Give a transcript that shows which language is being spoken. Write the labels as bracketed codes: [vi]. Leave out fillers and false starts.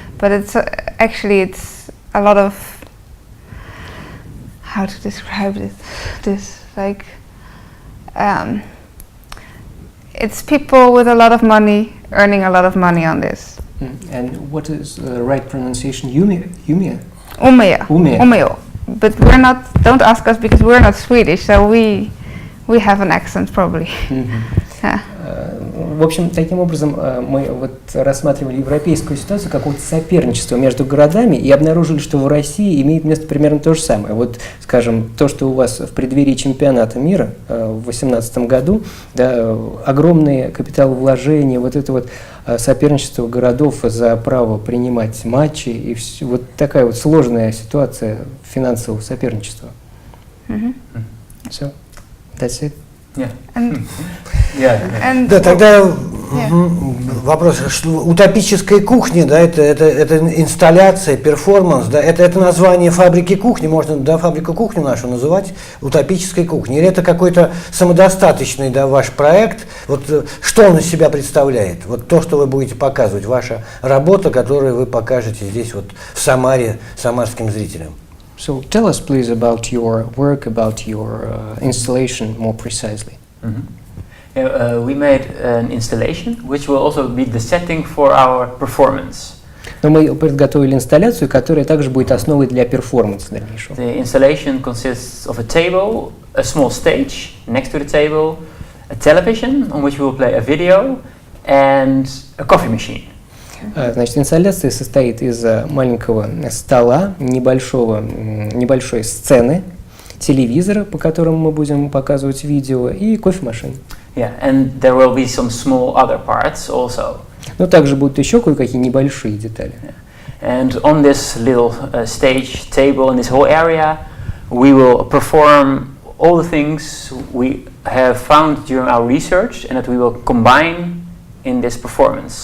[en] But it's actually it's a lot of, how to describe it, this like it's people with a lot of money earning a lot of money on this. And what is the right pronunciation? Umeå? Umeå. Umeå. Umeå. But we're not, don't ask us because we're not Swedish, so we have an accent probably. Yeah. [ru] В общем, таким образом мы вот рассматривали европейскую ситуацию, какого-то соперничества между городами, и обнаружили, что в России имеет место примерно то же самое. Вот, скажем, то, что у вас в преддверии чемпионата мира в 2018 году, да, огромные капиталовложения, вот это вот соперничество городов за право принимать матчи, и вот такая вот сложная ситуация финансового соперничества. [en] So, that's it. Yeah. And, Yeah. and [ru] Да, тогда вопрос, что утопическая кухня, да, это инсталляция, перформанс, да, это название фабрики кухни, можно, да, фабрику кухню нашу называть утопической кухней, или это какой-то самодостаточный, да, ваш проект, вот что он из себя представляет, вот то, что вы будете показывать, ваша работа, которую вы покажете здесь вот в Самаре самарским зрителям. [en] So tell us, please, about your work, about your installation more precisely. Yeah, we made an installation, which will also be the setting for our performance. [ru] Но мы подготовили инсталляцию, которая также будет основой для перформанса дальнейшего. [en] The installation consists of a table, a small stage next to the table, a television on which we will play a video, and a coffee machine. [ru] Значит, инсталляция состоит из маленького стола, небольшой сцены, телевизора, по которому мы будем показывать видео, и кофемашины. [en] Yeah, and there will be some small other parts also. [ru] Но также будут еще кое-какие небольшие детали. [en] And on this little stage table in this whole area, we will perform all the things we have found during our research, and that we will combine in this performance.